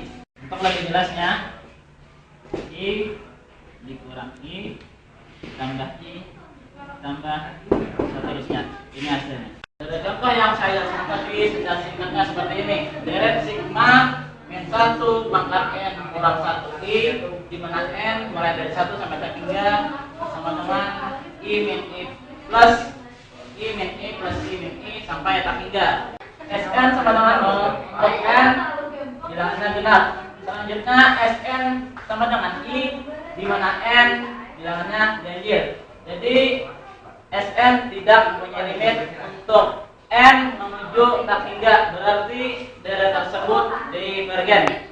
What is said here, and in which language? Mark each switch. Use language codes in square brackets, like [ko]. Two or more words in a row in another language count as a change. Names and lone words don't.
[id] Untuk lebih jelasnya, I dikurang I tambah I tambah seterusnya. Ini hasilnya. Ada contoh yang saya lakukan tadi secara singkatnya seperti ini. Deret sigma min 1 pangkat N kurang 1 I, di mana N mulai dari 1 sampai ke 3 sama dengan I min I plus I min I plus I min I sampai tak 3. Sn sama dengan 0, untuk N bilangannya genap. Selanjutnya Sn sama dengan I, di mana N bilangannya ganjil. Jadi Sn tidak mempunyai limit untuk N menuju tak hingga, berarti deret tersebut divergen.